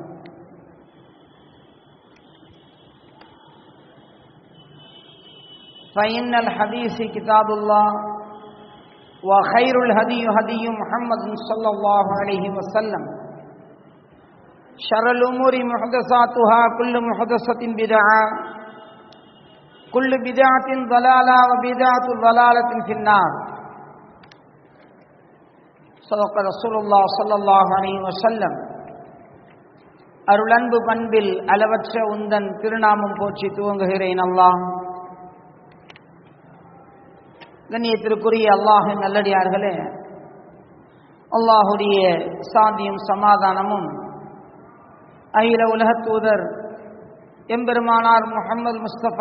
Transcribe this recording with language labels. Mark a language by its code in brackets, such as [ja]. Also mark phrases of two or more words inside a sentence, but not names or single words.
[ar] فإن الحديث كتاب الله، وخير الهدي هدي محمد صلى الله عليه وسلم، شر الأمور محدثاتها، كل محدثة بدعة، كل بدعة ضلالة، وبدعة ضلالة في النار. صدق رسول الله صلى الله عليه وسلم. [ta] அருளன்பு பண்பில் அளவற்ற உந்தன் திருநாமம் போற்றி துவங்குகிறேன். அல்லாஹ் கண்ணியத்திற்குரிய அல்லாஹின் நல்லடியார்களே, அல்லாஹுடைய சாந்தியும் சமாதானமும் அகில உலகத் தூதர் எம்பெருமானார் முஹம்மது முஸ்தபா